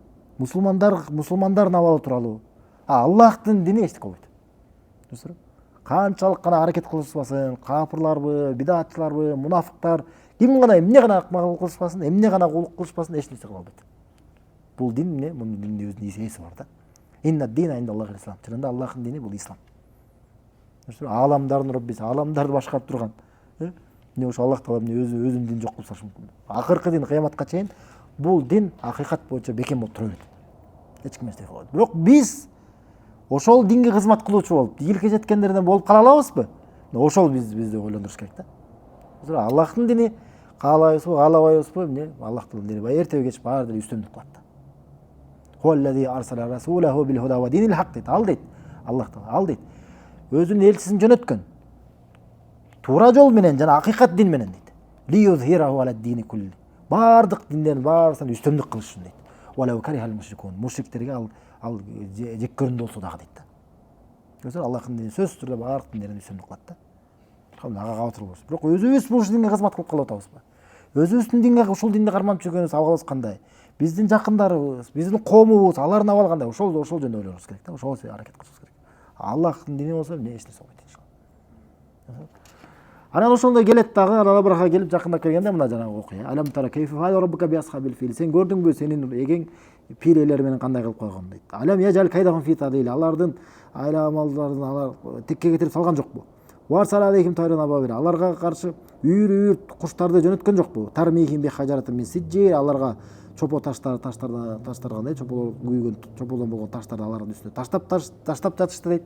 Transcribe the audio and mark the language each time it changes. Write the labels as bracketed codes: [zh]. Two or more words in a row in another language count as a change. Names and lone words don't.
[ky] Мусулмандардын абалы тууралуу. Аллахтын дини эчтеке болбойт. Түшүнүңүзбү? Канчалык гана аракет кылышпасын, капырларбы, бидатчыларбы, мунафыктар, ким гана эмне гана акмак кылышпасын, эмне гана кулук кылышпасын, эч нерсе кыла албайт. Бул дин эмне? Мунун динин өзүнүн ээси бар да. [ar] إن الدين عند الله الإسلام. [ky] Чынында Аллахтын дини бул ислам. Ааламдардын Роббиси, ааламдарды башкарып турган Эмне ошо Аллах таала эмне өзүнүн динин жок кылып салышы мүмкүн. Акыркы дин кыяматка чейин бул дин акыйкат боюнча бекем болуп тура берет. Эч ким эчтеке кылбайт. Бирок биз ошол динге кызмат кылуучу болуп, ийгиликке жеткендерден болуп кала алабызбы? Ошол бизди ойлондуруш керек да. Аллахтын дини каалайбызбы, каалабайбызбы, эмне Аллахтын дини баягы эртеби кеч баары деле үстөмдүк кылат да. [ar] هو الذي أرسل رسوله بالهدى ودين الحق [ky] дейт. Ал дейт. Аллах таала ал дейт. Өзүнүн элчисин жөнөткөн. Туура жол менен жана акыйкат дин менен дейт. [ar] ليظهره على الدين كله. [ky] Бардык диндердин баарысына үстөмдүк кылыш үчүн дейт. [ar] ولو كره المشركون. [ky] Мушриктерге ал жек көрүндү болсо дагы дейт да. Көрсөң Аллахтын дини сөзсүз түрдө бардык диндердин үстөмдүк кылат да. Ага кабатыр болобуз. Бирок өзүбүз бул динге кызмат кылып калып атабызбы? Өзүбүздүн динге ушул динди карманып жүргөнүбүз абалыбыз кандай? Биздин жакындарыбыз, биздин коомубуз, алардын абалы кандай? Ошол жөнүндө ойлонубуз керек да. Ошол аракет кылышыбыз керек. Аллахтын дини болсо эмне эч нерсе болбойт иншалла. Анан ошондой келет дагы, анан Абраха келип жакындап келгенде мына жанагы окуя. [ar] ألم تر كيف فعل ربك بأصحاب الفيل. [ky] Сен көрдүңбү сенин эгең пил ээлери менен кандай кылып койгонун дейт. [ar] ألم يجعل كيدهم في تضليل. [ky] Алардын айла амалдарын алар текке кетирип салган жокпу? [ar] وأرسل عليهم طيرا أبابيل. [ky] Аларга каршы үйүр куштарды жөнөткөн жокпу? [ar] ترميهم بحجارة من سجيل. [ky] Аларга чопо таштаргандай чополор күйгөн чополдон болгон таштарды алардын үстүнө таштап жатышты дейт.